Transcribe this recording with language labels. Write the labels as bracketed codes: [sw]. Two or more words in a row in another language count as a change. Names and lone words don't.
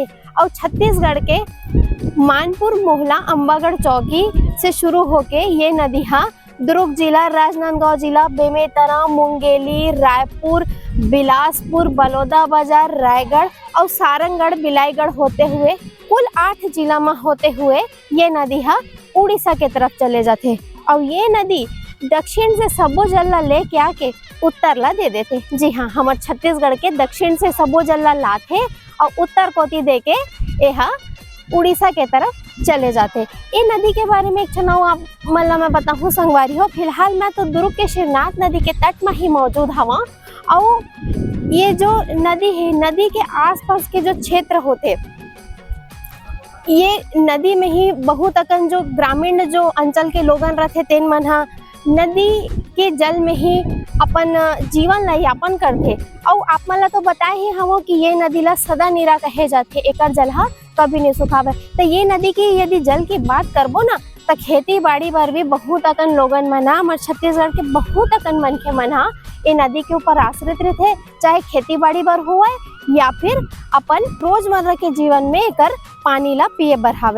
[hne] और छत्तीसगढ़ के मानपुर, मोहला, अंबागढ़ चौकी से शुरू होके ये नदी दुर्ग जिला, राजनांदगांव जिला, बेमेतरा, मुंगेली, रायपुर, बिलासपुर, बलौदाबाजार, रायगढ़ और सारंगगढ़, बिलाईगढ़ होते हुए कुल 8 जिला में होते हुए ये नदी उड़ीसा के तरफ चले जाते। और ये नदी दक्षिण से सबो जल ला लेके आके उत्तर ला दे देते। जी हाँ, हमारे छत्तीसगढ़ के दक्षिण से सबो जल ला लाते और उत्तर कोती दे के यह उड़ीसा के तरफ चले जाते। ये नदी के बारे में एक चुनाव आप मतलब मैं बताऊँ संगवारी हो। फिलहाल मैं तो दुर्ग के शिवनाथ नदी के तट में ही मौजूद हवा। और ये जो नदी है, नदी के आसपास के जो क्षेत्र होते, ये नदी में ही बहुत अकन जो ग्रामीण जो अंचल के लोगन रहते तेन मन नदी के जल में ही अपन जीवन ला यापन करते। और आप मन ला तो बताए ही हम कि ये नदी ला सदा नीरा कहे जाते, एकर जल कभी नहीं सुखावे। तो ये नदी की यदि जल की बात करबो ना, तो खेती बाड़ी पर भी बहुत अकन लोगन मन हमारे छत्तीसगढ़ के बहुत अकन मनखे मन ये नदी के ऊपर आश्रित रहते, चाहे खेती बाड़ी बर हुआ या फिर अपन रोजमर्रा के जीवन में एकर पानी ला पिए बर हावे।